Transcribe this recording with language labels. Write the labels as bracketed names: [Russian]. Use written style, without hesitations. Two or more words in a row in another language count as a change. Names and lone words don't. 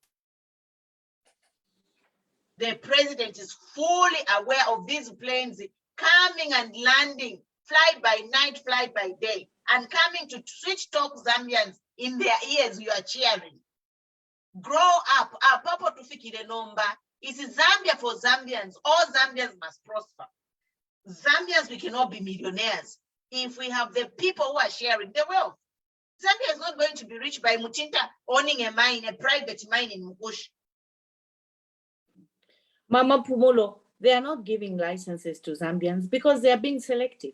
[English] The president is fully aware of these planes coming and landing, fly by night, fly by day, and coming to switch talk Zambians in their ears. You are cheering. Grow up. [Bemba] Papa tufikire nomba. [English] It's Zambia for Zambians. All Zambians must prosper. Zambians, we cannot be millionaires if we have the people who are sharing the wealth. Zambia is not going to be rich by Mutinta owning a mine, a private mine in Mkushi. Mama Pumulo, they are not giving licenses to Zambians because they are being selective.